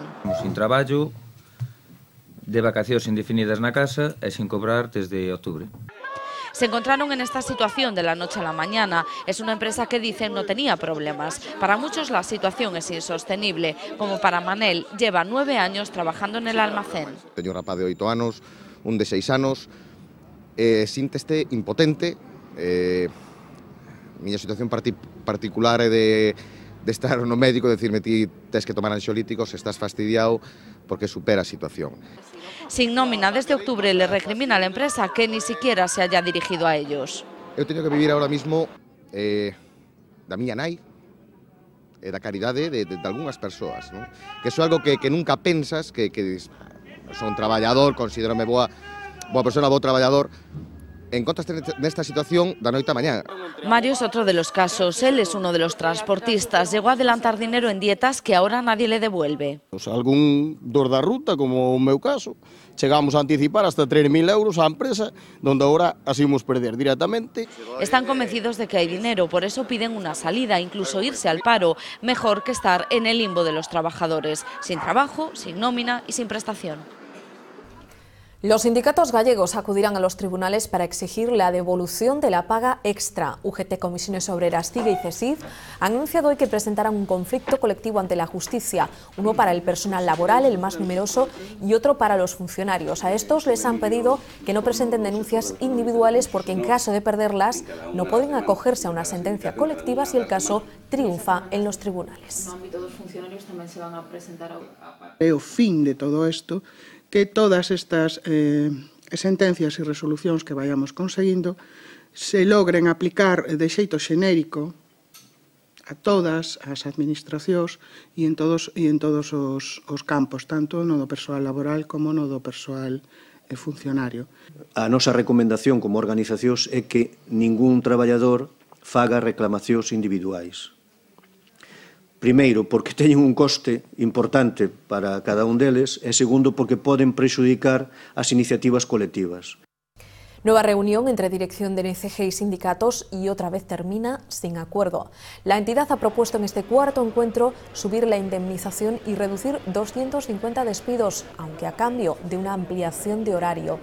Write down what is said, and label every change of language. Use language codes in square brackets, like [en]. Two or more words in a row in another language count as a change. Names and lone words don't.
[gl] Sin traballo, de vacacións indefinidas na casa e sin cobrar desde octubre. [es] Se encontraron en esta situación de la noche a la mañana. Es una empresa que dicen no tenía problemas. Para muchos la situación es insostenible, como para Manel, lleva 9 años trabajando en el almacén. [gl] Teño un rapaz de 8 anos, un de 6 anos, sínteste impotente. Miña situación particular é de estar no médico e decirme ti tes que tomar anxolíticos, estás fastidiado porque supera a situación. [es] Sin nómina desde octubre le recrimina a la empresa que ni siquiera se haya dirigido a ellos. [gl] Eu teño que vivir [es] ahora mismo [gl] da miña nai e da caridade de algunhas persoas, non? Que iso é algo que nunca pensas, que son traballador, considérame boa persona, bo traballador, encontraste nesta situación da noite a mañá. [es] Mario es otro de los casos. Él es uno de los transportistas. Llegó a adelantar dinero en dietas que ahora nadie le devuelve. [gl] Algún dor da ruta, como o meu caso, chegamos a anticipar hasta 3.000 euros á empresa, [es] donde ahora asumimos [gl] perder directamente. [es] Están convencidos de que hay dinero, por eso piden una salida, incluso irse al paro. Mejor que estar en el limbo de los trabajadores, sin trabajo, sin nómina y sin prestación. Los sindicatos gallegos acudirán a los tribunales para exigir la devolución de la paga extra. UGT, Comisiones Obreras, CIGE y CESIF han anunciado hoy que presentarán un conflicto colectivo ante la justicia, uno para el personal laboral, el más numeroso, y otro para los funcionarios. A estos les han pedido que no presenten denuncias individuales porque en caso de perderlas no pueden acogerse a una sentencia colectiva si el caso triunfa en los tribunales. [gl] No ámbito dos funcionarios tamén se van a presentar a... É o fin de todo isto que todas estas sentencias e resolucións que vayamos conseguindo se logren aplicar de xeito xenérico a todas as administracións e en todos os campos, tanto no do persoal laboral como no do persoal funcionario. A nosa recomendación como organizacións é que ningún traballador faga reclamacións individuais. Primeiro, porque teñen un coste importante para cada un deles, e segundo, porque poden prexudicar as iniciativas colectivas. [es] Nueva reunión entre dirección de NCG y sindicatos y otra vez termina sin acuerdo. La entidad ha propuesto en este cuarto encuentro subir la indemnización y reducir 250 despidos, aunque a cambio de una ampliación de horario.